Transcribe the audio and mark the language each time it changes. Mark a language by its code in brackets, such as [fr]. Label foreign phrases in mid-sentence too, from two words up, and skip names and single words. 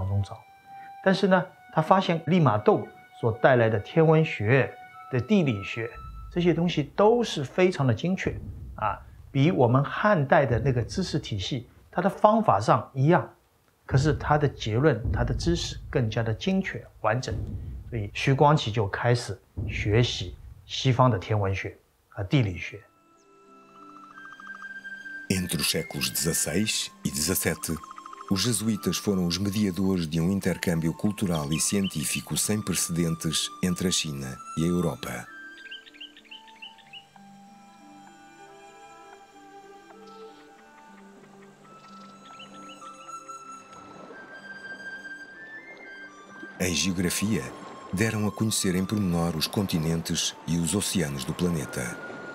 [zh] 当中找，但是呢，他发现利玛窦所带来的天文学的地理学这些东西都是非常的精确比我们汉代的那个知识体系，它的方法上一样，可是它的结论、它的知识更加的精确完整，所以徐光启就开始学习西方的天文学和地理学。 [pt] Entre os séculos XVI e XVII, os jesuítas foram os mediadores de um intercâmbio cultural e científico sem precedentes entre a China e a Europa. Em geografia, deram a conhecer em pormenor os continentes e os oceanos do planeta.